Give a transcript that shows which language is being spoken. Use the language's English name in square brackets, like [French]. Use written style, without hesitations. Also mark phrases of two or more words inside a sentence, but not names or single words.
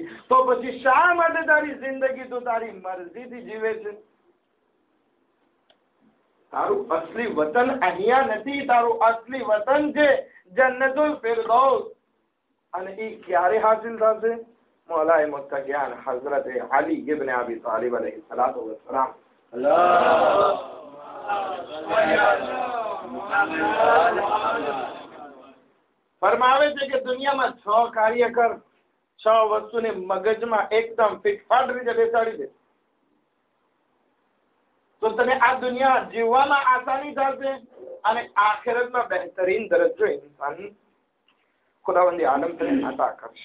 [Gujarati] તો પછી શા માટે તારી જિંદગી તું તારી મરજીથી જીવે છે? તારું અસલી વતન અહીંયા નથી. તારું અસલી વતન છે જન્નતુલ ફિરદૌસ. અને એ ક્યારે હાસિલ થશે? મૌલાએ મુત્તકિયાન હઝરત અલી ઇબ્ન અબી તાલિબ [Arabic] عليه الصلاة والسلام [Gujarati] ફરમાવે છે કે દુનિયામાં 6 કાર્ય કર, 6 વસ્તુને મગજમાં એકદમ ફિટફાટ રીતે બેસાડી દે તો તને આ દુનિયા જીવવામાં આસાની થશે અને આખિરતમાં બહેતરીન દરજ્જો ઇન્સાન ખુદાવંદ આલમ તને અતા કરશે.